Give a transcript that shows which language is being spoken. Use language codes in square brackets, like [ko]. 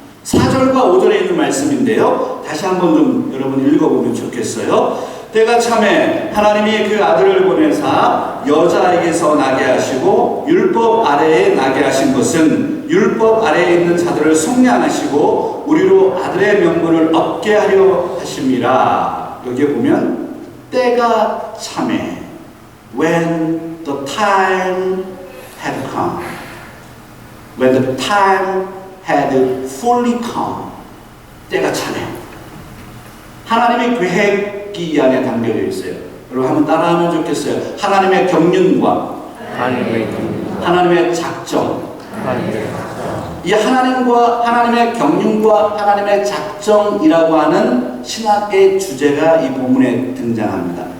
[ko] 4절과 5절에 있는 말씀인데요. 다시 한번 좀 여러분 읽어보면 좋겠어요. 때가 참에 하나님이 그 아들을 보내사 여자에게서 나게 하시고 율법 아래에 나게 하신 것은 율법 아래에 있는 자들을 속량하시고 우리로 아들의 명분을 얻게 하려 하심이라. 여기에 보면 때가 참에 [en] when the time had come, when the time had fully come. [ko] 때가 차네. 하나님의 계획이 이 안에 담겨져 있어요. 여러분 한번 따라하면 좋겠어요. 하나님의 경륜과 하나님의 작정. 이 하나님과 하나님의 경륜과 하나님의 작정이라고 하는 신학의 주제가 이 본문에 등장합니다.